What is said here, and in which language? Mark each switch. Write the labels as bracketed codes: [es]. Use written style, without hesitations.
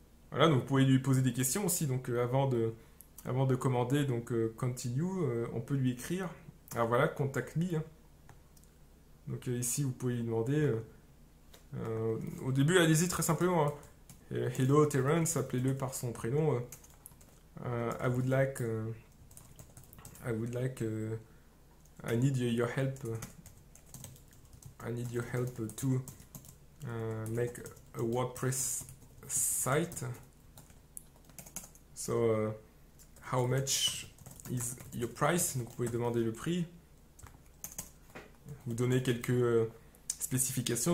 [fr] Voilà, donc vous pouvez lui poser des questions aussi, donc avant de commander, donc continue, on peut lui écrire. Alors voilà, [en] contact me, [fr] hein. Donc ici, vous pouvez lui demander, au début, allez-y très simplement, hein. Hello Terence, appelez-le par son prénom. [en] I would like, I need your help. I need your help to make a WordPress site. So, how much is your price? [fr] Donc, vous pouvez demander le prix. Vous donnez quelques spécifications.